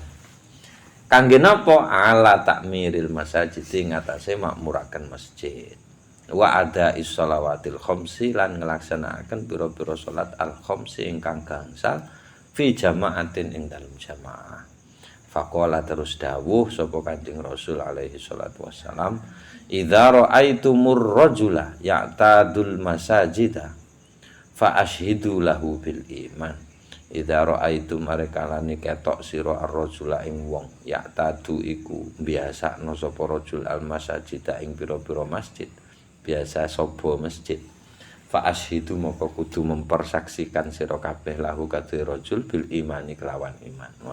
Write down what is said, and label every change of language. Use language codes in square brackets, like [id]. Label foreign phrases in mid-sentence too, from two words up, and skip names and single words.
[jv] Kangge napa [ar] على تعمير المسجد [jv] ing atase makmuraken masjid. [ar] وأداء الصلوات الخمس [jv] lan nglaksanakaken pira-pira [ar] صلاة الخمس [jv] ingkang gangsal [ar] في جماعة [jv] ing dalem jamaah. [ar] فقال [jv] terus dawuh sapa Kanjeng Rasul [ar] عليه الصلاة والسلام، إذا رأيتم الرجل يعتاد المساجد فاشهدوا له بالإيمان." إذا رأيتم [jv] marekalane ketok sira ar-rajula ing wong ya'tadu iku biasakno sapa rajul al-masajida ing pira-pira masjid. Biasa sapa masjid. [ar] فاشهدوا [jv] moko kudu mempersaksikan sira kabeh lahu kadhe rajul [ar] بالإيمان [jv] kelawan iman.